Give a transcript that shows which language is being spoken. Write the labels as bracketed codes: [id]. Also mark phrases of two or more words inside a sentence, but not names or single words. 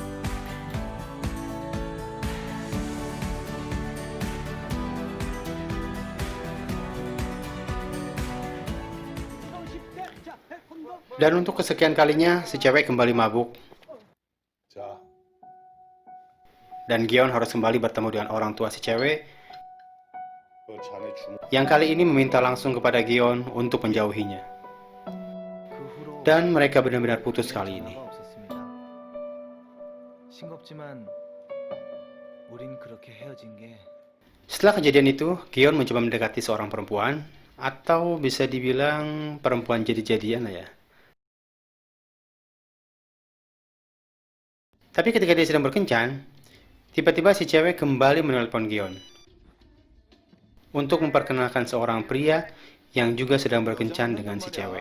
[id] Dan untuk kesekian kalinya, si cewek kembali mabuk. [ko] 자, [id] Dan Gion harus kembali bertemu dengan orang tua si cewek [ko] 그 자네 주먹. [id] yang kali ini meminta langsung kepada Gion untuk menjauhinya. [ko] 그 후로 [id] Dan mereka benar-benar putus kali ini. [ko] 연락이 없었습니다. 싱겁지만 우린 그렇게 헤어진 게 [id] Setelah kejadian itu, Gion mencoba mendekati seorang perempuan, atau bisa dibilang perempuan jadi-jadian lah ya. Tapi ketika dia sedang berkencan, tiba-tiba si cewek kembali menelpon Gion untuk memperkenalkan seorang pria yang juga sedang berkencan dengan si cewek.